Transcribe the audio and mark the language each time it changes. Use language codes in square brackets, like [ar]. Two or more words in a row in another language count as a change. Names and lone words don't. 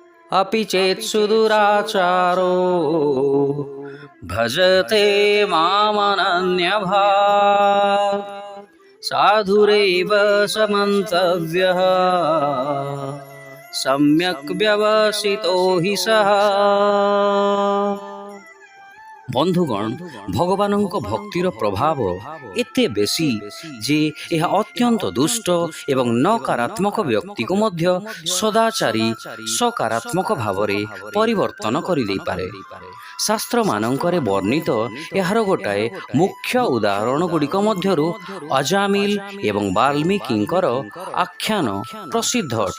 [sa] अपि चेत् सुदुराचारो भजते मामनन्यभाक् साधुरेव समन्तव्यः सम्यक् व्यवसितो हि सः। [or] বন্ধুগণ, ভগবানଙ୍କ ଭକ୍ତିର ପ୍ରଭାବ ଏତେ ବେଶୀ ଯେ ଏହା ଅତ୍ୟନ୍ତ ଦୁଷ୍ଟ ଏବଂ ନକାରାତ୍ମକ ବ୍ୟକ୍ତିକୁ ମଧ୍ୟ ସଦାଚାରୀ ସକାରାତ୍ମକ ଭାବରେ ପରିବର୍ତ୍ତନ କରିଦେଇପାରେ। ଶାସ୍ତ୍ରମାନଙ୍କରେ ବର୍ଣ୍ଣିତ ଏହାର ଗୋଟାଏ ମୁଖ୍ୟ ଉଦାହରଣ ଗୁଡ଼ିକ ମଧ୍ୟରୁ ଅଜାମିଲ ଏବଂ ବାଲ୍ମୀକିଙ୍କର ଆଖ୍ୟାନ ପ୍ରସିଦ୍ଧ ଅଟେ।